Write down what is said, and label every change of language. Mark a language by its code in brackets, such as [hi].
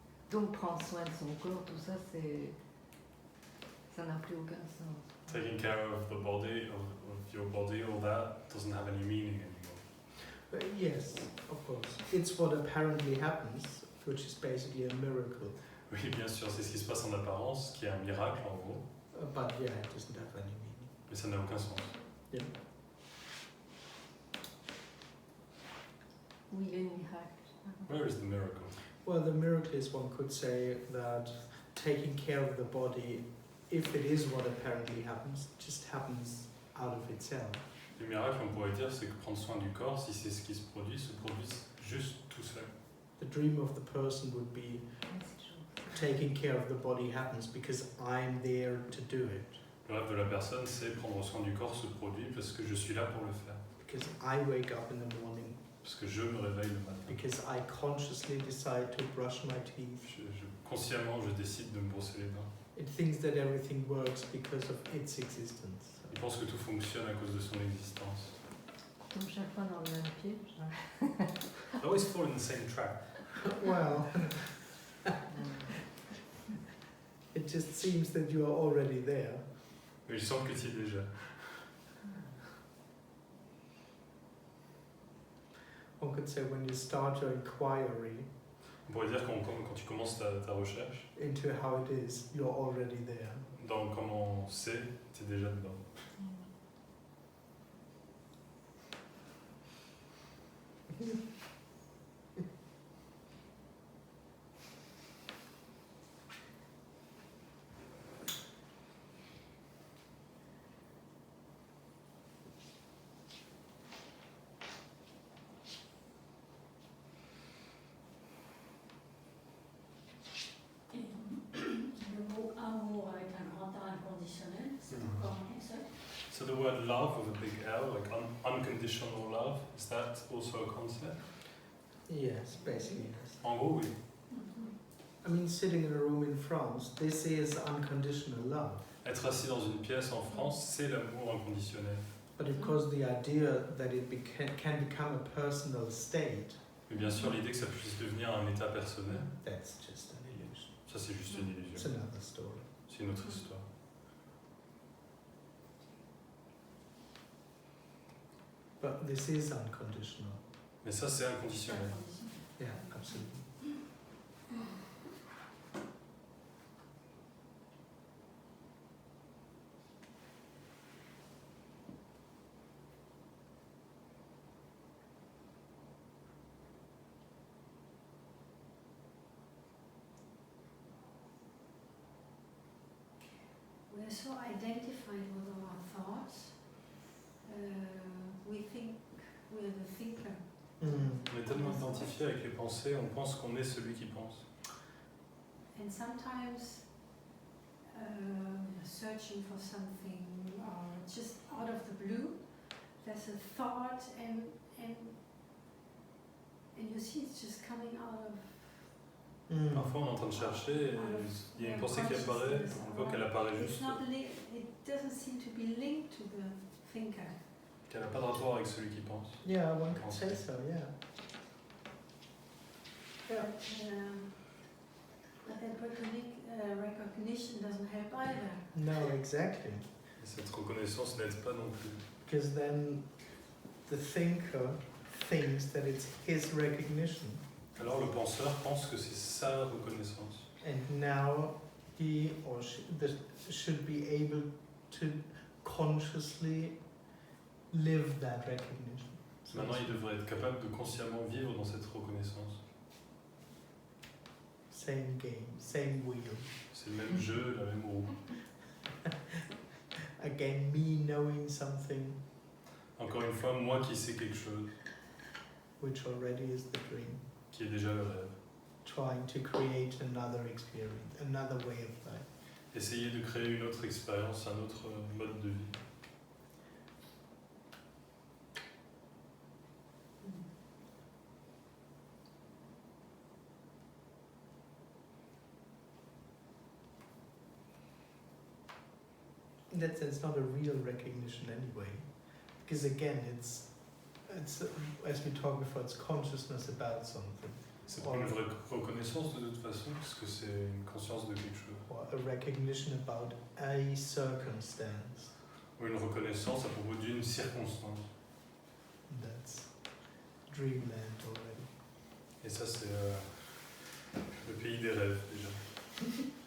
[fr] Donc prendre soin de son corps, tout ça, ça n'a plus aucun sens. [en] Taking care of the body, of your body, all that doesn't have any meaning anymore. Yes, of course. It's what apparently happens, which is basically a miracle. [fr] Oui, bien sûr, c'est ce qui se passe en apparence, qui est un miracle en gros, [en] But yeah, it doesn't have any meaning. [fr] mais ça n'a aucun sens. [en] Yeah. [fr] Où il est le miracle? [en] Where is the miracle? Well, the miracle is, one could say, that taking care of the body, if it is what apparently happens, just happens out of itself. [fr] Le miracle, on pourrait dire, c'est que prendre soin du corps, si c'est ce qui se produit juste tout seul. [en] The dream of the person would be taking care of the body happens because I'm there to do it. [fr] Le rêve de la personne, c'est prendre soin du corps se produit parce que je suis là pour le faire. [en] Because I wake up in the morning. [fr] Parce que je me réveille le matin. [en] Because I consciously decide to brush my teeth. [fr] Consciemment, je décide de me brosser les dents. [en] It thinks that everything works because of its existence. [fr] Il pense que tout fonctionne à cause de son existence. Comme chaque fois dans le même piège. [en] I always fall in the same trap. Well, it just seems that you are already there. [fr] Mais je sens que tu y es déjà. [en] One could say when you start your inquiry [fr] On pourrait dire quand tu commences ta recherche, [en] into how it is, you're already there. [fr] dans comment c'est, tu es déjà dedans. Le mot amour avec un grand A inconditionnel, c'est encore un concept. [en] So the word love with a big L, like unconditional love, is that also a concept? Yes, basically yes. [fr] En gros, oui. [en] I mean, sitting in a room in France, this is unconditional love. [fr] Être assis dans une pièce en France, c'est l'amour inconditionnel. [en] But of course, the idea that it can become a personal state, [fr] Mais bien sûr, l'idée que ça puisse devenir un état personnel, [en] that's just an illusion. [fr] ça c'est juste une [en] It's [fr] illusion. [en] another story. [fr] C'est une autre histoire. [en] But this is unconditional. [fr] Mais ça c'est inconditionnel. [en] Yeah, absolutely. We're so identified with our thoughts. We think we're the thinker. [fr] On est tellement identifié avec les pensées, on pense qu'on est celui qui pense. [en] And sometimes we're searching for something, or just out of the blue, there's a thought, and you see it's just coming out of. [fr] Parfois on est en train de chercher et il y a une pensée qui apparaît, on voit qu'elle apparaît [en] It's [fr] juste, [en] not it doesn't seem to be linked to the thinker. [fr] qu'elle n'a pas de rapport avec celui qui pense. [en] Yeah, one could say so, yeah. Yeah. But that recognition doesn't help either. No, exactly. [fr] Et cette reconnaissance n'aide pas non plus. [en] Because then the thinker thinks that it's his recognition. [fr] Alors le penseur pense que c'est sa reconnaissance. [en] And now he or she should be able to consciously live that recognition. So [fr] Maintenant il devrait être capable de consciemment vivre dans cette reconnaissance. [en] same game, same wheel. [fr] C'est le même jeu, la même roue. [en] Again, me knowing something. [fr] Encore une fois, moi qui sais quelque chose. [en] which already is the dream. [fr] qui est déjà le rêve. [en] Trying to create another experience, another way of life. [fr] Essayer de créer une autre expérience, un autre mode de vie. [en] In that sense, not a real recognition anyway, because again, it's as we talked before, it's consciousness about something, [fr] C'est pas une vraie reconnaissance de toute façon, parce que c'est une conscience de quelque chose. [en] or a recognition about a circumstance. [fr] Ou une reconnaissance à propos d'une circonstance. [en] That's dreamland already. [fr] Et ça, c'est le pays des rêves, déjà.